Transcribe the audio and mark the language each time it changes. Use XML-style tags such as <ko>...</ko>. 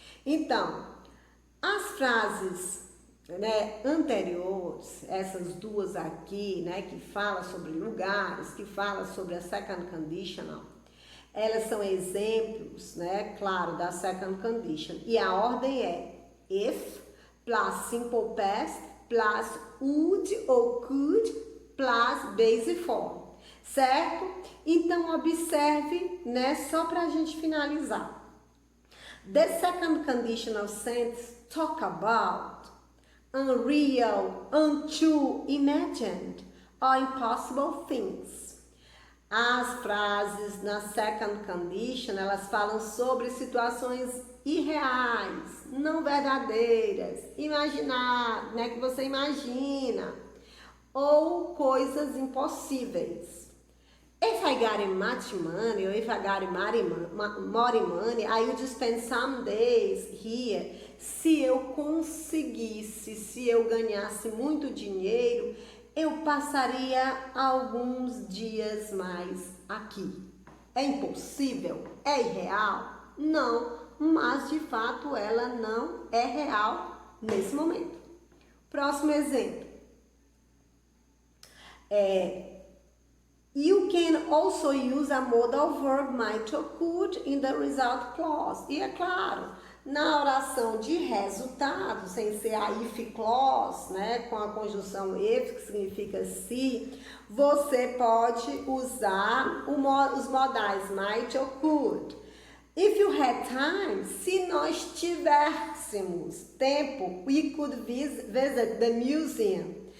<pt>Então, as frases, né, anteriores, essas duas aqui, né, que fala sobre lugares, que fala sobre a second conditional, elas são exemplos, né, claro, da second condition. E a ordem é if plus simple past plus would ou could plus base form, certo? Então observe, né, só para a gente finalizar.</pt> <en>The second conditional sentence talk about unreal, untrue, imagined or impossible things.</en> <pt>As frases na second condition, elas falam sobre situações irreais, não verdadeiras, imaginar, né, que você imagina, ou coisas impossíveis.</pt> <en>If I got much money, or if I got more money, I would spend some days here.</en> <pt>Se eu conseguisse, se eu ganhasse muito dinheiro, eu passaria alguns dias mais aqui. É impossível? É irreal? Não, mas de fato ela não é real nesse momento. Próximo exemplo.</pt> <en>You can also use a modal verb might or could in the result clause.</en> <pt>E é claro, na oração de resultado, sem ser a if clause, né, com a conjunção if, que significa se, você pode usar os modais might or could.</pt> <en>If you had time,</en> <pt>se nós tivéssemos tempo,</pt> <en>we could visit the museum.</en>